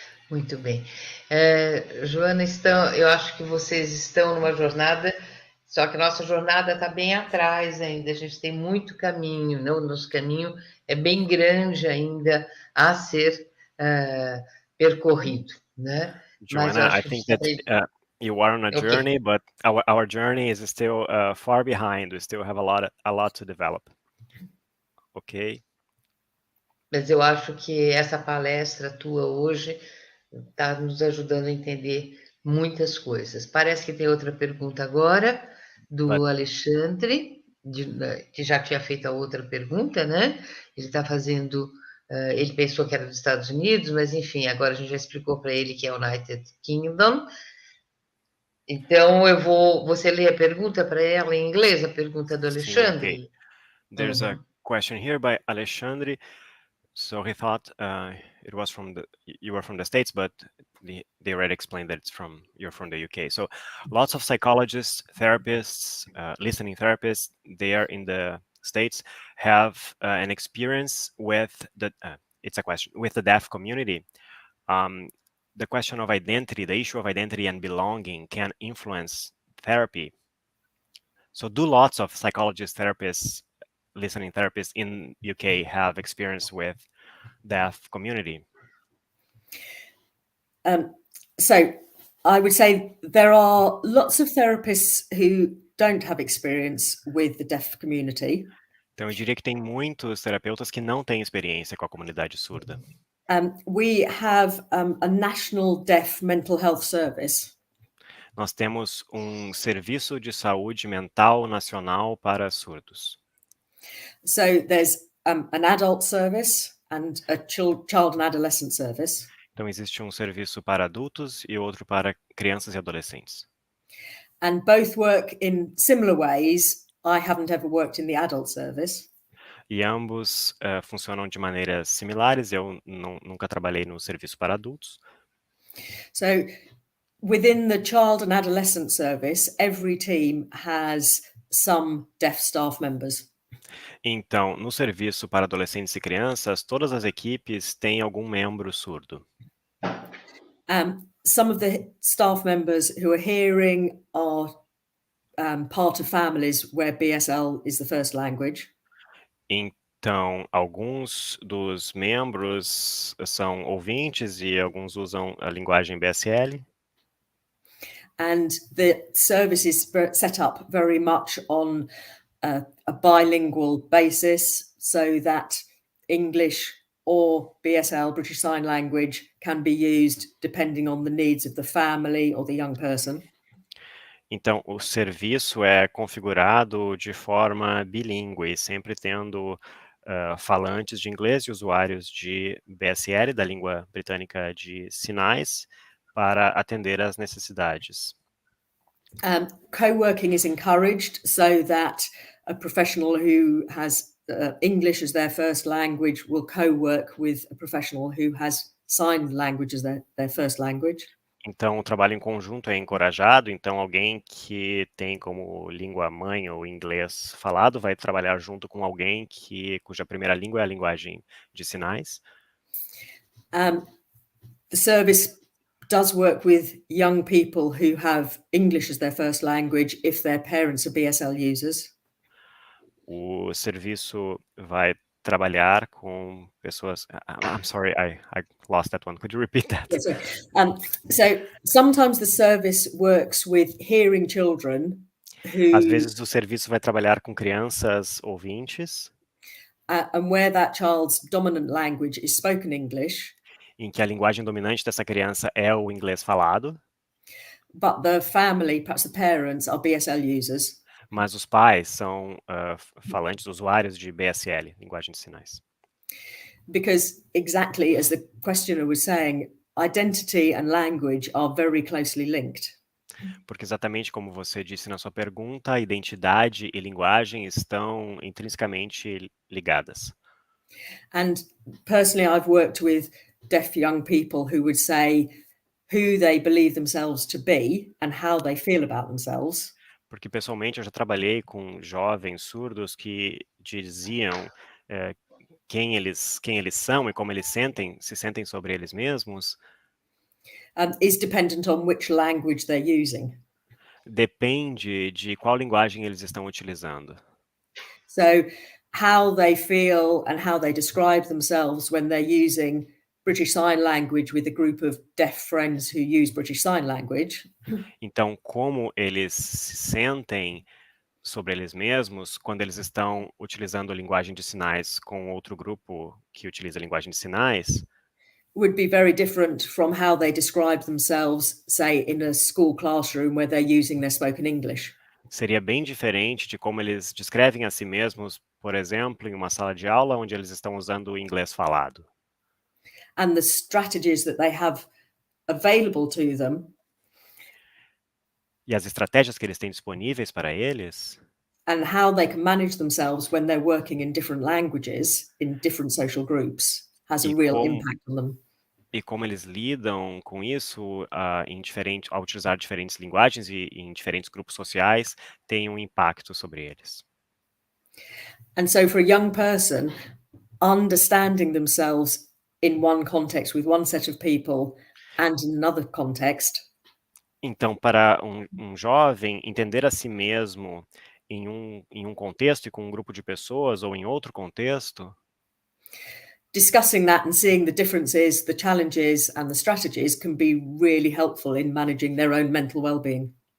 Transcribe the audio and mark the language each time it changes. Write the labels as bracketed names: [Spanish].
[Portuguese] Muito bem. Joana, eu acho que vocês estão numa jornada, só que a nossa jornada está bem atrás ainda, a gente tem muito caminho, né? O nosso caminho é bem grande ainda a ser percorrido, né? [English] Joanna, I think that you are on a journey, but our journey is still far behind. We still have a lot to develop. Ok? [Portuguese] Mas eu acho que essa palestra tua hoje está nos ajudando a entender muitas coisas. Parece que tem outra pergunta agora, do Alexandre, que já tinha feito a outra pergunta, né? Ele está fazendo... ele pensou que era dos Estados Unidos, mas enfim, agora a gente já explicou para ele que é United Kingdom. Então, você lê a pergunta para ela em inglês, a pergunta do Alexandre? Sim, okay. [English] There's a question here by Alexandre. So he thought it was you were from the States, but they already explained that you're from the UK. So lots of psychologists, therapists, listening therapists, they are in the States, have an experience with it's a question, with the deaf community. The question of identity, the issue of identity and belonging can influence therapy. So do lots of psychologists, therapists, listening therapists in UK have experience with deaf community? So I would say there are lots of therapists who don't have experience with the deaf community. [Portuguese] Então eu diria que tem muitos terapeutas que não têm experiência com a comunidade surda. [English] We have a national deaf mental health service. [Portuguese] Nós temos um serviço de saúde mental nacional para surdos. [English] So there's an adult service and a child and adolescent service. [Portuguese] Então existe um serviço para adultos e outro para crianças e adolescentes. [English] And both work in similar ways. I haven't ever worked in the adult service. [Portuguese] E ambos funcionam de maneiras similares. Eu nunca trabalhei no serviço para adultos. [English] So within the child and adolescent service, every team has some deaf staff members. [Portuguese] Então, no serviço para adolescentes e crianças, todas as equipes têm algum membro surdo. [English] Some of the staff members who are hearing are part of families where BSL is the first language. [Portuguese] Então, alguns dos membros são ouvintes e alguns usam a linguagem BSL. [English] And the service is set up very much on a bilingual basis, so that English or BSL, British Sign Language, can be used depending on the needs of the family or the young person. [Portuguese] Então, o serviço é configurado de forma bilíngue, sempre tendo falantes de inglês e usuários de BSL, da língua britânica de Sinais, para atender às necessidades. [English] Co-working is encouraged so that a professional who has English as their first language will co-work with a professional who has sign language as their first language. [Portuguese] Então, o trabalho em conjunto é encorajado, então alguém que tem como língua mãe o inglês falado vai trabalhar junto com alguém cuja primeira língua é a linguagem de sinais. [English] The service does work with young people who have English as their first language if their parents are BSL users. [Portuguese] O serviço vai trabalhar com pessoas... [English] I'm sorry, I lost that one. Could you repeat that? Yes, so sometimes the service works with hearing children who... [Portuguese] Às vezes o serviço vai trabalhar com crianças ouvintes. [English] And where that child's dominant language is spoken English. [Portuguese] Em que a linguagem dominante dessa criança é o inglês falado. [English] But the family, perhaps the parents, are BSL users. [Portuguese] Mas os pais são falantes, usuários de BSL, linguagem de sinais. [English] Because exactly as the questioner was saying, identity and language are very closely linked. [Portuguese] Porque exatamente como você disse na sua pergunta, identidade e linguagem estão intrinsecamente ligadas. [English] And personally, I've worked with deaf young people who would say who they believe themselves to be and how they feel about themselves. [Portuguese] Porque pessoalmente eu já trabalhei com jovens surdos que diziam quem eles são e como eles se sentem sobre eles mesmos. [English] Is dependent on which language they're using. [Portuguese] Depende de qual linguagem eles estão utilizando. [English] So how they feel and how they describe themselves when they're using British Sign Language with a group of deaf friends who use British Sign Language. [Portuguese] Então, como eles se sentem sobre eles mesmos quando eles estão utilizando a linguagem de sinais com outro grupo que utiliza a linguagem de sinais, [English] would be very different from how they describe themselves, say, in a school classroom where they're using their spoken English. [Portuguese] Seria bem diferente de como eles descrevem a si mesmos, por exemplo, em uma sala de aula onde eles estão usando o inglês falado. [English] And the strategies that they have available to them. [Portuguese] E as estratégias que eles têm disponíveis para eles. [English] And how they can manage themselves when they're working in different languages, in different social groups, has a real impact on them. [Portuguese] E como eles lidam com isso ao utilizar diferentes linguagens e em diferentes grupos sociais, tem um impacto sobre eles. [English] And so for a young person, understanding themselves in one context with one set of people and in another context. [Portuguese] Então, para um jovem, entender a si mesmo em um contexto e com um grupo de pessoas ou em outro contexto, [English] discussing that and seeing the differences, the challenges and the strategies can be really helpful in managing their own mental well-being.